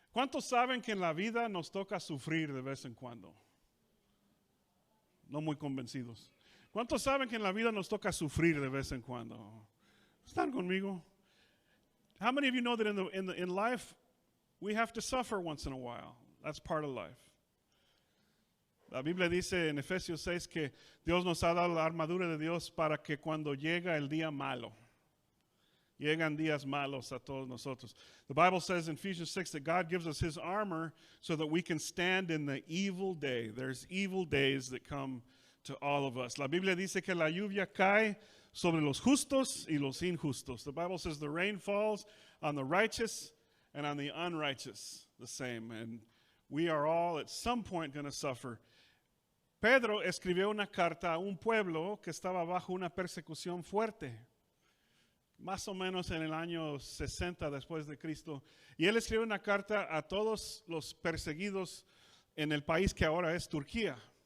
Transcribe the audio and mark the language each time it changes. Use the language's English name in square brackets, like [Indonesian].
[Spanish] ¿Cuántos saben que en la vida nos toca sufrir de vez en cuando? No muy convencidos. ¿Cuántos saben que en la vida nos toca sufrir de vez en cuando? ¿Están conmigo? [English] How many of you know that in life we have to suffer once in a while? That's part of life. [Spanish] La Biblia dice en Efesios 6 que Dios nos ha dado la armadura de Dios para que cuando llega el día malo, llegan días malos a todos nosotros. [English] The Bible says in Ephesians 6 that God gives us his armor so that we can stand in the evil day. There's evil days that come to all of us. [Spanish] La Biblia dice que la lluvia cae sobre los justos y los injustos. [English] The Bible says the rain falls on the righteous and on the unrighteous the same. And we are all at some point going to suffer. [Spanish] Pedro escribió una carta a un pueblo que estaba bajo una persecución fuerte, más o menos en el año 60 después de Cristo. Y él escribió una carta a todos los perseguidos en el país que ahora es Turquía.